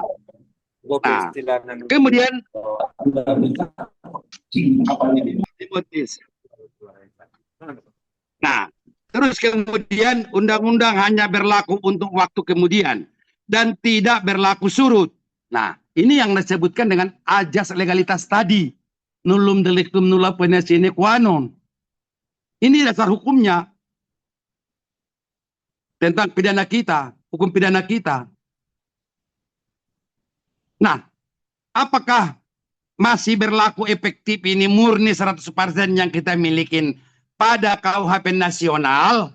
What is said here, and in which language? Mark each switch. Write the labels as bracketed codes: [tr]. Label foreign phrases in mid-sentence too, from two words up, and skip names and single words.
[id] Nah, kemudian terus kemudian undang-undang hanya berlaku untuk waktu kemudian dan tidak berlaku surut. Nah, ini yang disebutkan dengan ajas legalitas tadi. [la] nullum delictum nulla pene sine qua non. [id] Ini dasar hukumnya tentang pidana kita, hukum pidana kita. Nah, apakah masih berlaku efektif ini murni 100% yang kita miliki pada KUHP nasional?